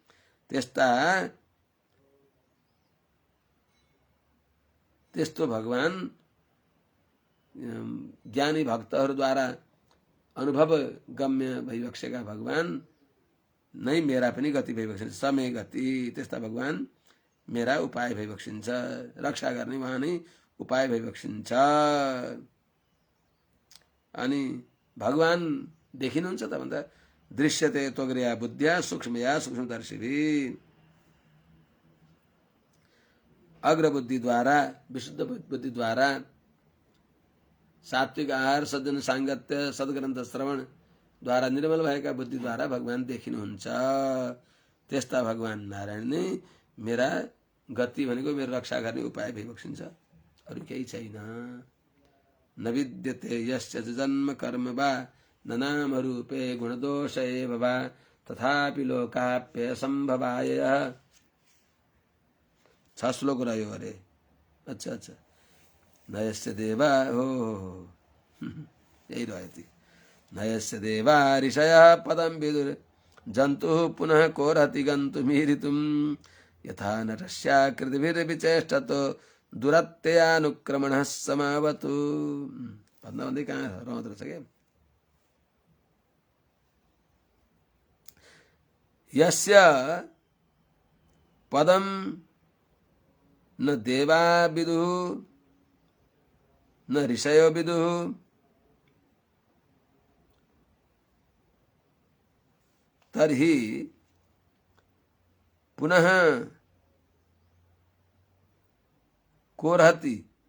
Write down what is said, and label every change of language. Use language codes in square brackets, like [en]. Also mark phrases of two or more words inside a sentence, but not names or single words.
[ne] त्यस्तो भगवान ज्ञानी भक्तहरूद्वारा अनुभव गम्य भइबसेका भगवान नै मेरा पनि गति भइबक्सिन्छ, समय गति। त्यस्ता भगवान मेरा उपाय भइबक्सिन्छ, रक्षा गर्ने उहाँ नै उपाय भइबक्सिन्छ। अनि भगवान देखिनुहुन्छ त भन्दा [sa] दृश्यते त्वग्रया बुद्ध्या सूक्ष्मया सूक्ष्मदर्शिभी, [ne] अग्रबुद्धिद्वारा विशुद्ध बुद्धिद्वारा सात्विक आहार सज्जन साङ्गत्य सद्ग्रन्थ श्रवण द्वारा निर्मल भएका बुद्धिद्वारा भगवान देखिनुहुन्छ। त्यस्ता भगवान नारायण नै मेरा गति भनेको मेरो रक्षा गर्ने उपाय भइबक्सिन्छ, अरू केही छैन। [sa] न विद्यते यस्य जन्म कर्म वा न नाम रूपे गुणदोष एव वा तथापि लोकाप्य संभवाय। [ne] 6 श्लोक रह्यो अरे। अच्छा [sa] नयस्य देवा [ne] हो यही रह्यो ती। [sa] नयस्य देवा ऋषयः पदं विदुर जन्तुः पुनः कोरहति गन्तुमीरितुं यथा नरस्याकृतिभिर्विचेष्टतो दुरत्ययानुक्रमणः समावतु। [ne] भन्दा भन्दै कहाँ रहँदो रहेछ क्या। [sa] यस्य पदम न देवा विदुः न ऋषयो विदुः तर्हि पुनः कोरहति